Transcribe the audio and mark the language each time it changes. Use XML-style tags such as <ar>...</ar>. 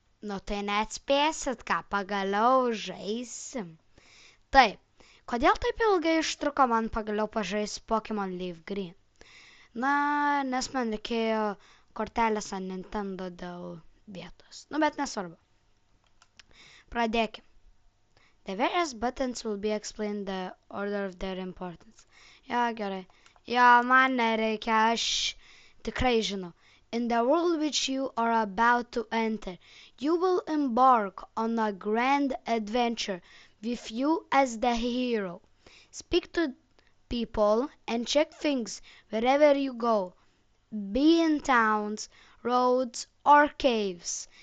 <lt>Nu tai neatspėsit, ką pagaliau žaisim. Taip, kodėl taip ilgai užtruko man pagaliau pažaisti Pokemon Leaf Green? Na, nes man reikėjo kortelės ant Nintendo dėl vietos. Nu, bet nesvarbu. Pradėkim.</lt> <en>The various buttons will be explained the order of their importance.</en> <lt>Ja, gerai. Ja, man nereikia, aš tikrai žinau.</lt> <en>In the world which you are about to enter, you will embark on a grand adventure with you as the hero. Speak to people and check things wherever you go, be in towns, roads, or caves.</en>